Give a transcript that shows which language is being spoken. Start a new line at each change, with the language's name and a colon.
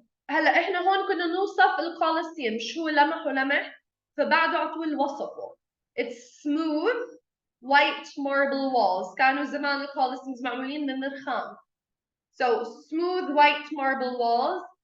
Arabic: هلا احنا هون كنا نوصف الكولوسيوم شو لمح فبعده على طول وصفه.
English: It's smooth white marble walls.
Arabic: كانوا زمان الكولوسيومز معمولين من الرخام.
English: So smooth white marble walls.